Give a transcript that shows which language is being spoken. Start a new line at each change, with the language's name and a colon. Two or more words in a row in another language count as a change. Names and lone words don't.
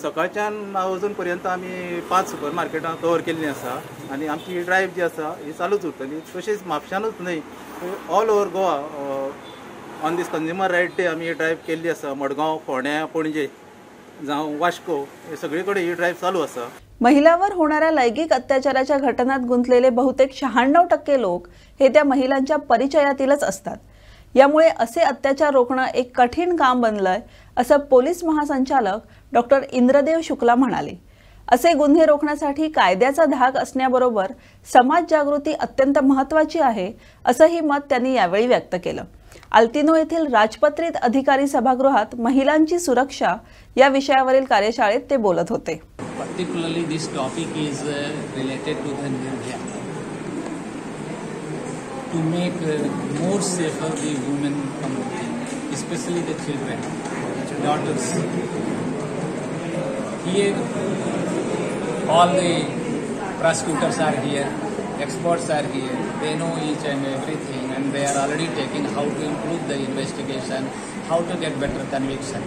Konkani: सकाळच्यान अजून पर्यंत आमी 5 सुपर मार्केटां कवर केल्ली आसा आनी आमची ही ड्रायव्ह जी आसा ही चालूच उरतली. तशेंच म्हापशानूच न्हय,
English: all over Goa on this consumer right day
Konkani: आमी ही ड्रायव्ह केल्ली आसा. मडगांव, फोंड्या, पणजे जावं वास्को हे सगळे कडेन ही ड्रायव्ह चालू आसा.
Marathi: महिलांवर होणाऱ्या लैंगिक अत्याचाराच्या घटनांत गुंतलेले बहुतेक 96% लोक हे त्या महिलांच्या परिचयातीलच असतात. यामुळे असे अत्याचार रोखणं एक कठीण काम बनलंय असं पोलीस महासंचालक डॉक्टर इंद्रदेव शुक्ला म्हणाले. असे गुन्हे रोखण्यासाठी कायद्याचा धाक असण्याबरोबर समाज जागृती अत्यंत महत्त्वाची आहे असंही मत त्यांनी यावेळी व्यक्त केलं. अल्तिनो येथील राजपत्रित अधिकारी सभागृहात महिलांची सुरक्षा या विषयावरील कार्यशाळेत ते बोलत होते.
English: Particularly this topic is related to the Nirbhaya, to make more safer the women community, especially the children, daughters. Here all the prosecutors are here, experts are here, they know each and everything and they are already taking how to improve the investigation, how to get better conviction.